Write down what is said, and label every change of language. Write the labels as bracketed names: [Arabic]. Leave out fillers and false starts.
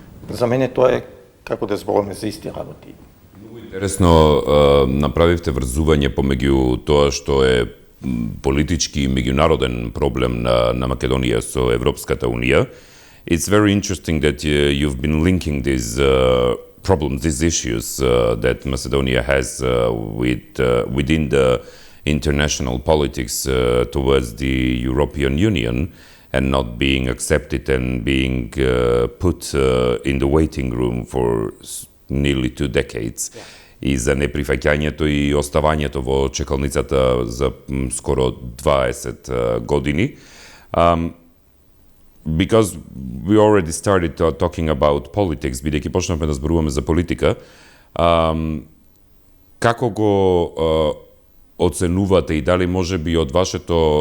[Macedonian] За мене тоа е како да збориме за исти работи. Интересно направивте врзување помеѓу тоа што е политички и меѓународен проблем на Македонија со Европската Унија. [English] It's very interesting that you've been linking these problems, these issues that Macedonia has within the international politics towards the European Union and not being accepted and being put in the waiting room for nearly 2 decades. Yeah. [Macedonian] И за неприфаќањето и оставањето во чекалницата за скоро 20 години. [English] Because we already started talking about politics, [Macedonian] бидејќи почнавме да зборуваме за политика, како го оценувате и дали може би од вашата